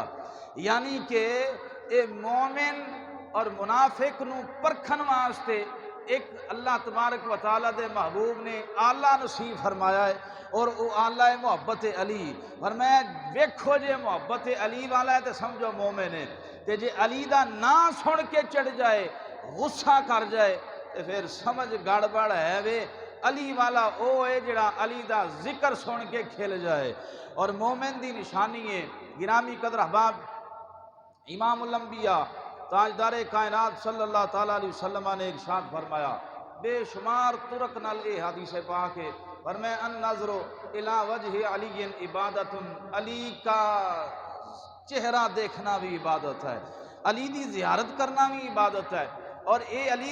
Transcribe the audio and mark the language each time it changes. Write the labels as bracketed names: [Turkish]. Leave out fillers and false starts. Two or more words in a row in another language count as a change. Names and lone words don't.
[Punjabi] یعنی کہ اے مومن اور منافق نو پرکھن واسطے ایک [Arabic] اللہ تبارک و تعالیٰ [Punjabi] دے محبوب نے آلہ نصیب فرمایا ہے، اور او آلہ محبت علی، فرمایا ویکھو جے محبت علی والا ہے تے سمجھو مومن ہے، تے جے علی دا نام سن کے چڑھ جائے، غصہ کر جائے تے پھر سمجھ گڑبڑ ہے وے، علی والا او ہے جڑا علی دا ذکر سن کے کھل جائے۔ اور مومن دی نشانی ہے۔ گرامی قدر احباب، امام الانبیاء تاجدار کائنات [Arabic] صلی اللہ تعالیٰ علیہ وسلم [Punjabi] نے ارشاد فرمایا، بے شمار طرق نال اے حدیث پاک ہے، فرمایا [Arabic] النظر الی وجہ علی عبادت، [Urdu] علی کا چہرہ دیکھنا بھی عبادت ہے، [Punjabi] علی دی زیارت کرنا بھی عبادت ہے، اور اے علی